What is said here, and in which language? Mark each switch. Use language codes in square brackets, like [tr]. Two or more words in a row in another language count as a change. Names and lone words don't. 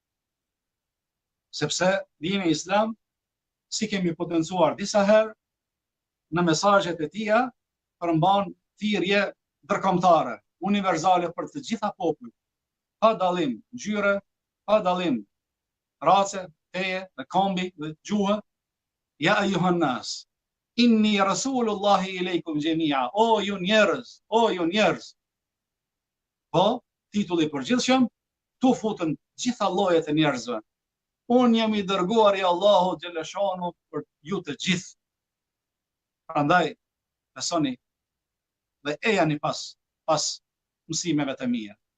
[sq] Sepse dini Islam, si kemi potencuar disa herë, në mesazhet e tija përmban thirrje ndërkombëtare, universale për të gjitha popujt, pa dallim ngjyre, pa dallim race, feje, dhe kombi dhe gjuhë. [ar] يا أيها الناس إني رسول الله إليكم جميعا, [sq] o ju njerëz. Po, titulli përgjithshëm, tu futën gjitha llojet e njerëzve. Unë jam i dërguar i Allahut xhaleshanu për ju të gjithë. Prandaj, besoni dhe ejani pas mësimeve të mia.